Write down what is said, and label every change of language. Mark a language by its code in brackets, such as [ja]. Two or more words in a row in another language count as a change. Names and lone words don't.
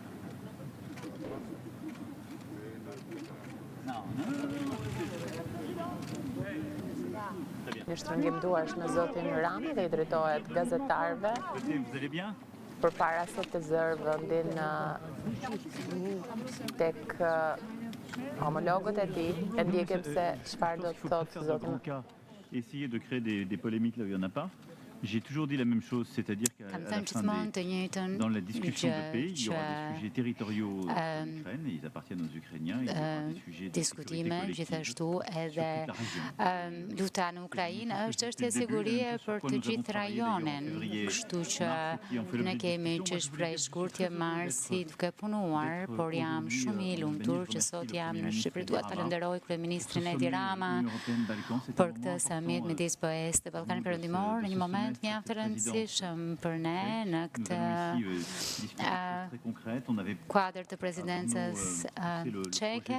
[sq] Një shtrëngim duarsh me zotin Rami dhe I drejtohet gazetarëve përpara se të zërë vendin tek homologët e tij, e ndjekim se çfarë do të thotë zoti. [fr] Essayer de créer des polémiques là où il n'y en a pas. J'ai toujours dit la même chose, c'est-à-dire qu'à la fin dans la discussion de pays, il y aura des sujets territoriaux en Ukraine, et ils appartiennent aux Ukrainiens, il y aura des sujets de sécurité collective sur toute la région. [sq] Luta në Ukrainë është sigurie për të gjithë rajonin, kështu që ne kemi që prej shkurtje marsi duke punuar, por jam shumë I lumtur që sot jam në Shqipëri. Dua të falenderoj kryeministrin Edi Rama për këtë summit midis BE-s dhe Ballkanit Perëndimor në një moment mjaft të rëndësishëm për ne në këtë kuadër të presidencës čeke.